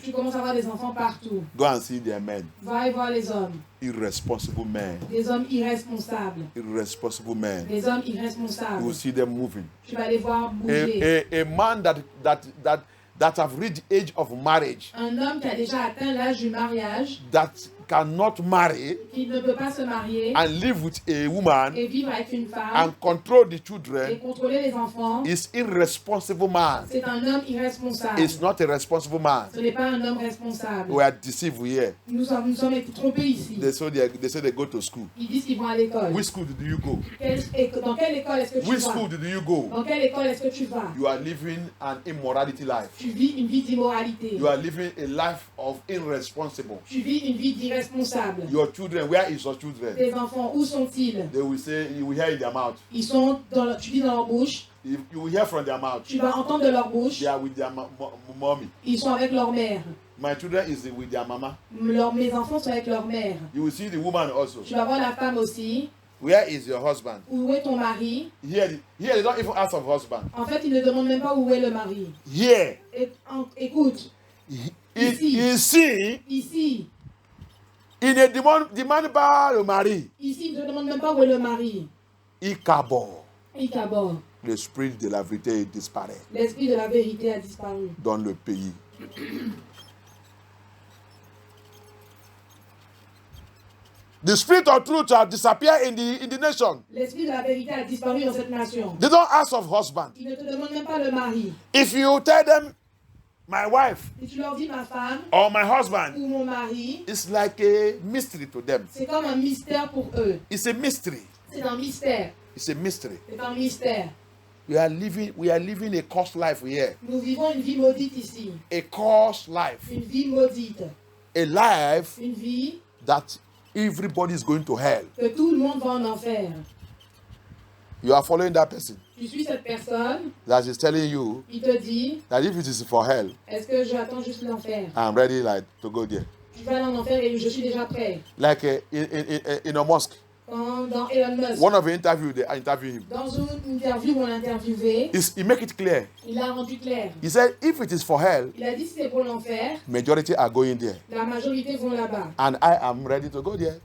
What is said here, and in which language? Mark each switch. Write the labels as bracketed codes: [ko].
[fr] Tu commences à avoir des enfants partout. [en] Go and see their men. [fr] Va et voir les hommes. [en] Irresponsible men. [fr] Des hommes irresponsables. [en] Irresponsible men. [fr] Des hommes [en] You will [fr] irresponsables. [en] see them moving. [fr] Tu vas les voir bouger. [en] A man that have reached the age of marriage, [fr] Un homme qui a déjà atteint l'âge du mariage, [en] that cannot marry [fr] qui ne peut pas se marier [en] and live with a woman [fr] et vivre avec une femme [en] and control the [fr] et [en] children, [fr] contrôler les enfants, [en] is irresponsible man. [fr] c'est un homme irresponsable. [en] It's not a responsible man. [fr] Ce n'est pas un homme responsable. [en] We are deceived here. [fr] Nous sommes trompés ici. [en] They say they go to school. [fr] Ils disent qu'ils vont à l'école. [en] Which school do you go? [fr] Dans quelle école est-ce que tu [en] Which [fr] vas? [en] school do you go? [fr] Dans quelle école est-ce que tu vas? [en] You are living an immorality life. [fr] Tu vis une vie d'immoralité. [en] You are living a life of irresponsible. [fr] Tu vis une vie d'irresponsable. [en] Your children, where is your children? [fr] Tes enfants, où sont-ils? [en] They will say, you will hear in their mouth. [fr] Ils sont tu vis dans leur bouche. [en] You will hear from their mouth. [fr] Tu vas entendre de leur bouche. [en] They are with their mommy. [fr] Ils sont avec leur mère. [en] My children is with their mama. [fr] Mes enfants sont avec leur mère. [en] You will see the woman also. [fr] Tu vas voir la femme aussi. [en] Where is your husband? [fr] Où est ton mari? [en] Here they don't even ask of husband. [fr] En fait, ils ne demandent même pas où est le mari. [en] Here. [fr] Écoute. Ici. Il ne demande pas le mari. Ici, ils ne demandent même pas où est le mari. Ikabor. L'esprit de la vérité disparaît L'esprit de la vérité a disparu dans le pays. [en] The spirit of truth has disappeared in the nation. [fr] L'esprit de la vérité a disparu dans cette nation. [en] They don't ask of husband. [fr] Ils ne te demandent même pas le mari. [en] If you tell them, my wife, [fr] Si tu leur dis ma femme [en] or my husband, [fr] ou mon mari, [en] it's like a mystery to them. [fr] c'est comme un mystère pour eux. [en] It's a mystery. [fr] C'est un mystère. [en] It's a mystery. [fr] C'est un mystère. [en] We are living a cursed life here. [fr] Nous vivons une vie maudite ici. [en] A cursed life. [fr] Une vie maudite. [en] A life [fr] Une vie [en] that everybody is going to hell. [fr] que tout le monde va en enfer. [en] You are following that person [fr] Tu suis cette personne, [en] that is telling you [fr] il te dit, [en] that if it is for hell, [fr] est-ce que j'attends juste l'enfer? [en] I'm ready to go there. [fr] Je vais aller en enfer et je suis déjà prêt. [en] Like in a mosque. [fr] Dans Elon Musk, [en] One of the interview, they interview him. [fr] dans une interview où on l'a interviewé, [en] He make it clear. [fr] il a rendu clair. [en] He said, if it is for hell, [fr] Il a dit si c'est pour l'enfer, [en] majority are going there. [fr] la majorité vont là-bas. [en] And I am ready to go there.